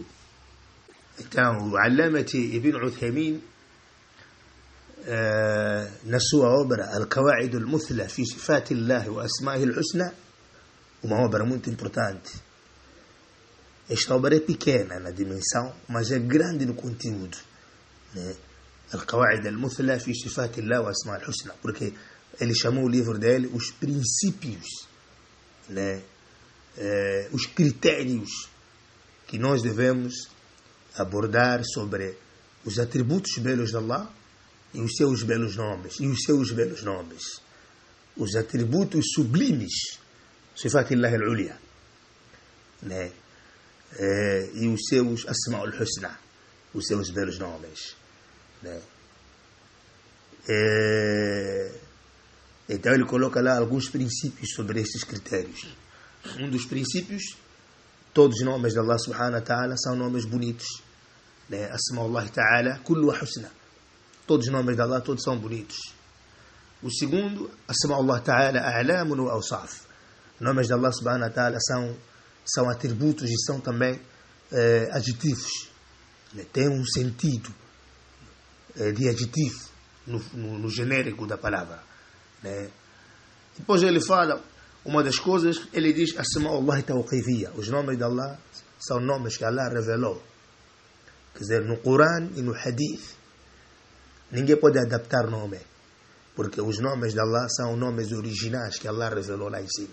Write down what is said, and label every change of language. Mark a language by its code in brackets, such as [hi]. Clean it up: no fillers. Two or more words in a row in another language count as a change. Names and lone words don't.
[pt] Então, o Allamati Ibn Uthaymin, na sua obra Al-Qawa'id Al-Muthla fi Sifat Allah wa Asma'ihi Al-Husna, uma obra muito importante. Esta obra é pequena na dimensão, mas é grande no conteúdo, né? Al-Qawa'id Al-Muthla fi Sifat Allah wa Asma'ihi Al-Husna, porque ele chamou o livro dele os princípios, né? Os critérios que nós devemos abordar sobre os atributos belos de Allah e os seus belos nomes, os atributos sublimes, [ar] صفات الله العليا, [pt] né? E os seus [ar] أسماء الحسنى, [pt] os seus belos nomes, né? Então ele coloca lá alguns princípios sobre estes critérios. Um dos princípios, todos os nomes de [ar] الله سبحانه وتعالى [pt] são nomes bonitos, né? [ar] أسماء الله تعالى كلها حسنى, [pt] todos os nomes de Allah todos são bonitos. O segundo, [ar] أسماء الله تعالى أعلام وأوصاف, [pt] nomes de [ar] الله سبحانه وتعالى [pt] são atributos e são também adjetivos, né? Tem um sentido de adjetivo no genérico da palavra, né? Depois ele fala, uma das coisas, ele diz [ar] أسماء الله توقيفية, [pt] os nomes de Allah são nomes que Allah revelou, quer dizer, no Corão e no Hadith ninguém pode adaptar o nome, porque os nomes de Allah são nomes originais que Allah revelou lá em cima.